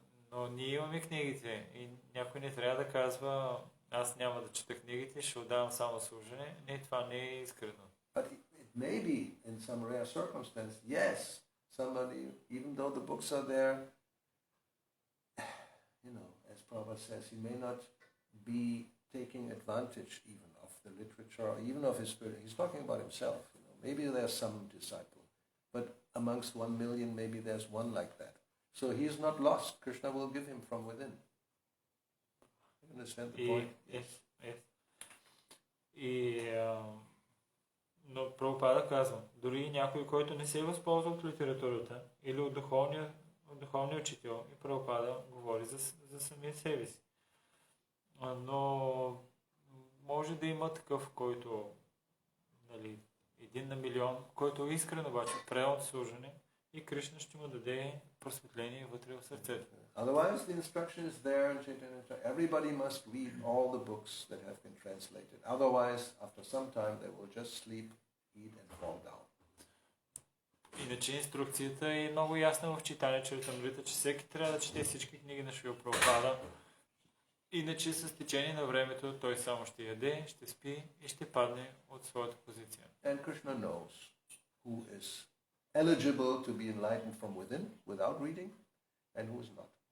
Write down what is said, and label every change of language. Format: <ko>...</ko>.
<bg>Но ние имаме книгите и някой не трябва да казва, аз няма да чета книгите, ще отдавам само служене. Не, това не е искрено.</bg> <en>But it may be in some rare circumstance, yes, somebody, even though the books are there, as Prabhupada says, he may not be taking advantage even of the literature or even of his spirit. He's talking about himself. Maybe there's some disciple, but amongst 1 million, maybe there's one like that. So he is not lost. Krishna will give him from within. You understand the point? Yes.</en> <bg>Но Прабхупада казва, дори някой, който не се е възползва от литературата или от духовния учител, и Прабхупада говори за самия себе си. Но може да има такъв, който 1 на милион, който е искрен обаче в пределното служене и Кришна ще му даде просветление вътре в сърцето.</bg> <en>Otherwise, the instruction is there in Chaitanya. Everybody must read all the books that have been translated. Otherwise, after some time, they will just sleep, eat and fall down.</en> <bg>Иначе инструкцията е много ясна в Чайтаня Чаритамрита, че всеки трябва да чете всички книги на Шрила Прабхупада. Иначе с течение на времето той само ще яде, ще спи и ще падне от своята позиция.</bg> <en>And Krishna knows who is eligible to be enlightened from within without reading and who is not.</en>